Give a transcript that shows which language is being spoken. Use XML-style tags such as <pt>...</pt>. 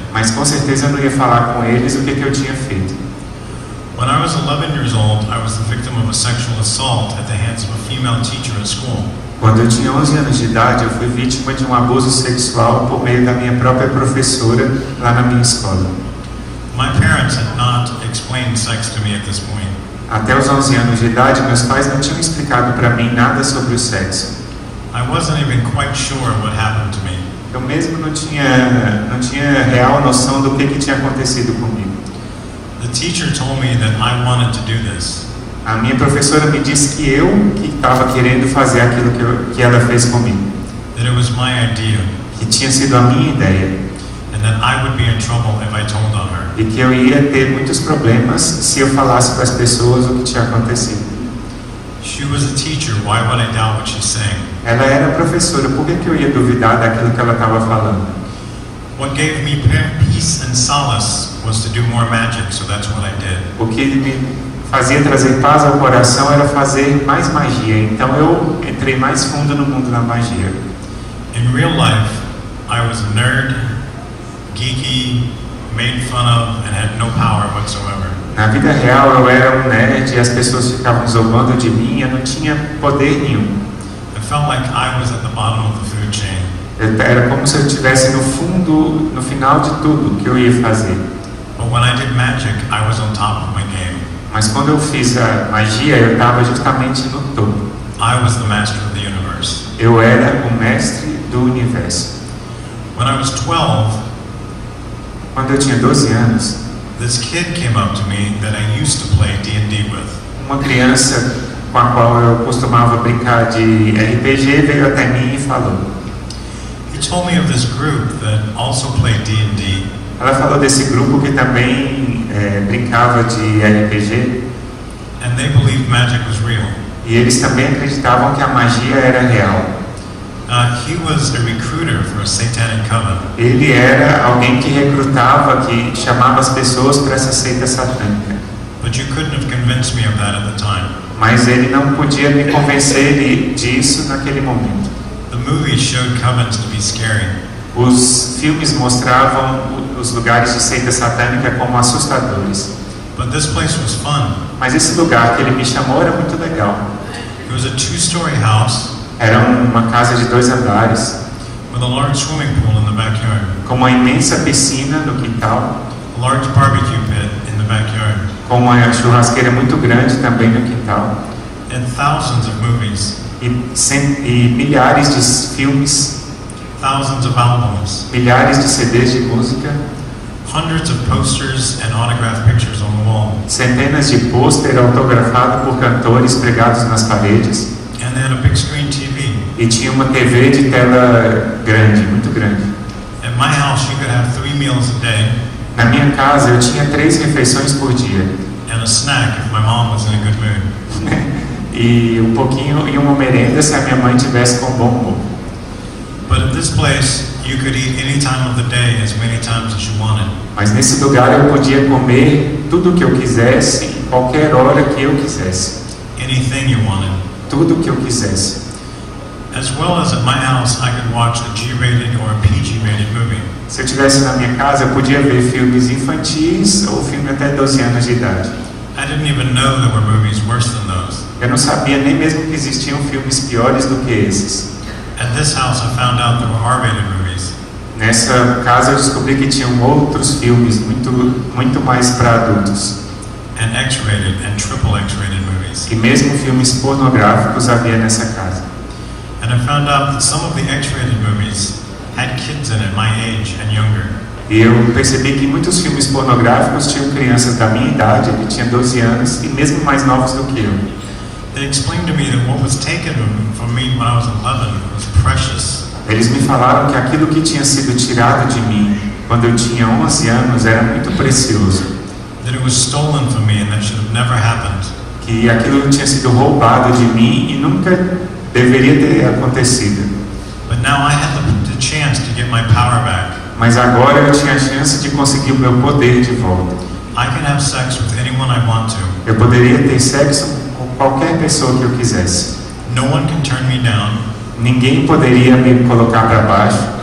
<pt>Mas com certeza eu não ia falar com eles o que eu tinha feito.</pt> <en>When I was 11 years old, I was the victim of a sexual assault at the hands of a female teacher at school.</en> <pt>Quando eu tinha 11 anos de idade, eu fui vítima de um abuso sexual por meio da minha própria professora lá na minha escola.</pt> <en>My parents had not explained sex to me at this point.</en> <pt>Até os 11 anos de idade, meus pais não tinham explicado para mim nada sobre o sexo.</pt> <en>I wasn't even quite sure what happened to me.</en> <pt>Eu mesmo não tinha real noção do que tinha acontecido comigo.</pt> <en>The teacher told me that I wanted to do this.</en> <pt>A minha professora me disse que eu que estava querendo fazer aquilo que ela fez comigo.</pt> <en>That it was my idea.</en> <pt>Que tinha sido a minha ideia.</pt> <en>And that I would be in trouble if I told on her.</en> <pt>E que eu ia ter muitos problemas se eu falasse para as pessoas o que tinha acontecido.</pt> <en>She was a teacher. Why would I doubt what she's saying?</en> <pt>Ela era professora, por que eu ia duvidar daquilo que ela estava falando?</pt> <en>What gave me peace and solace was to do more magic, so that's what I did.</en> <pt>O que me fazia trazer paz ao coração era fazer mais magia. Então eu entrei mais fundo no mundo da magia.</pt> <en>In real life, I was a nerd, geeky, made fun of, and had no power whatsoever.</en> <pt>Na vida real eu era um nerd e as pessoas ficavam zombando de mim, eu não tinha poder nenhum.</pt> <en>I felt like I was at the bottom of the food chain.</en> <pt>Era como se eu estivesse no fundo, no final de tudo que eu ia fazer.</pt> <en>But when I did magic, I was on top of my game.</en> <pt>Mas quando eu fiz a magia, eu estava justamente no topo.</pt> <en>I was the master of the universe.</en> <pt>Eu era o mestre do universo.</pt> <en>When I was 12,</en> <pt>quando eu tinha 12 anos,</pt> <en>this kid came up to me that I used to play D&D with.</en> <pt>Uma criança com a qual eu costumava brincar de RPG veio até mim e falou.</pt> <en>He told me of this group that also played D&D.</en> <pt>Ela falou desse grupo que também brincava de RPG.</pt> <en>And they believed magic was real.</en> <pt>E eles também acreditavam que a magia era real.</pt> <en>He was a recruiter for a satanic coven.</en> <pt>Ele era alguém que recrutava, que chamava as pessoas para essa seita satânica.</pt> <en>But you couldn't have convinced me of that at the time.</en> <pt>Mas ele não podia me convencer disso naquele momento.</pt> <en>The movies showed covens to be scary.</en> <pt>Os filmes mostravam os lugares de seita satânica como assustadores.</pt> <en>But this place was fun.</en> <pt>Mas esse lugar que ele me chamou era muito legal.</pt> <en>It was a two-story house.</en> <pt>Era uma casa de 2 andares.</pt> <en>With a large swimming pool in the backyard.</en> <pt>Com uma imensa piscina no quintal.</pt> <en>A large barbecue pit in the backyard.</en> <pt>Com uma churrasqueira muito grande também no quintal.</pt> <en>And thousands of movies.</en> <pt>E milhares de filmes.</pt> <en>Thousands of albums.</en> <pt>Milhares de CDs de música.</pt> <en>Hundreds of posters and autographed pictures on the wall.</en> <pt>Centenas de pôster autografado por cantores pregados nas paredes.</pt> <en>And they had a big screen TV.</en> <pt>E tinha uma TV de tela grande, muito grande.</pt> <en>At my house, you could have 3 meals a day.</en> <pt>Na minha casa eu tinha 3 refeições por dia.</pt> <en>And a snack if my mom was in a good mood.</en> <pt>E um pouquinho e uma merenda se a minha mãe tivesse com bom humor.</pt> <en>But at this place, you could eat any time of the day, as many times as you wanted.</en> <pt>Mas nesse lugar eu podia comer tudo o que eu quisesse, em qualquer hora que eu quisesse.</pt> <en>Anything you wanted.</en> <pt>Tudo o que eu quisesse.</pt> <en>As well as at my house, I could watch a G-rated or a PG-rated movie.</en> <pt>Se eu estivesse na minha casa, eu podia ver filmes infantis ou filme até 12 anos de idade.</pt> <en>I didn't even know there were movies worse than those.</en> <pt>Eu não sabia nem mesmo que existiam filmes piores do que esses.</pt> <en>At this house, I found out there were R-rated movies.</en> <pt>Nessa casa eu descobri que tinham outros filmes muito mais para adultos.</pt> <en>And X-rated and triple X-rated movies.</en> <pt>E mesmo filmes pornográficos havia nessa casa.</pt> <en>And I found out that some of the X-rated movies had kids in it my age and younger.</en> <pt>E eu percebi que muitos filmes pornográficos tinham crianças da minha idade, que tinham 12 anos, e mesmo mais novos do que eu.</pt> <en>They explained to me that what was taken from me when I was 11 was precious.</en> <pt>Eles me falaram que aquilo que tinha sido tirado de mim quando eu tinha 11 anos era muito precioso.</pt> <en>That it was stolen from me and that should have never happened.</en> <pt>Que aquilo tinha sido roubado de mim e nunca deveria ter acontecido.</pt> <en>But now I had the chance to get my power back.</en> <pt>Mas agora eu tinha a chance de conseguir o meu poder de volta.</pt> <en>I can have sex with anyone I want to.</en> <pt>Eu poderia ter sexo com qualquer pessoa que eu quisesse.</pt> <en>No one can turn me down.</en> <pt>Ninguém poderia me colocar para baixo.</pt>